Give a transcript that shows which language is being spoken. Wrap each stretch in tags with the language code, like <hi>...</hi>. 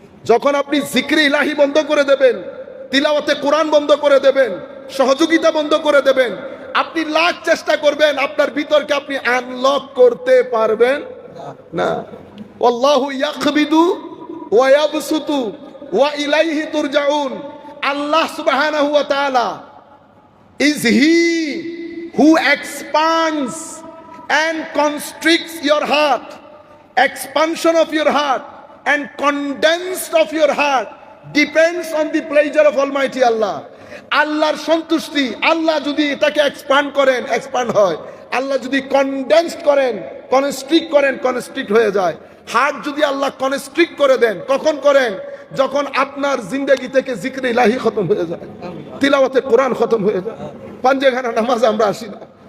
<bn>যখন আপনি জিক্রে ইলাহি বন্ধ করে দেবেন, তিলাওয়াতে কোরআন বন্ধ করে দেবেন, সহযোগিতা বন্ধ করে দেবেন, আপনি লাখ চেষ্টা করবেন আপনার ভিতরকে আপনি আনলক করতে পারবেন না।</bn> <ar>আল্লাহু ইয়াকবিদু ওয়া ইয়াবসুতু ওয়া ইলাইহি তুরজাউন।</ar> <en>আল্লাহ সুবহানাহু ওয়া তাআলা is he who expands and constricts your heart. Expansion of your heart and condensed of your heart depends on the pleasure of Almighty Allah.</en> <bn>আল্লাহর সন্তুষ্টি, আল্লাহ যদি এটাকে এক্সপান্ড করেন এক্সপান্ড হয়, আল্লাহ যদি কনডেন্সড করেন কনস্ট্রিক্ট করেন কনস্ট্রিক্ট হয়ে যায়। হার্ট যদি আল্লাহ কনস্ট্রিক্ট করে দেন, কখন করেন? যখন আপনার জিন্দেগি থেকে জিক্রে ইলাহি খতম হয়ে যায়, তিলাওয়াতে কোরআন খতম হয়ে যায়, পাঞ্জেখানা নামাজ আমরা আসি না।</bn>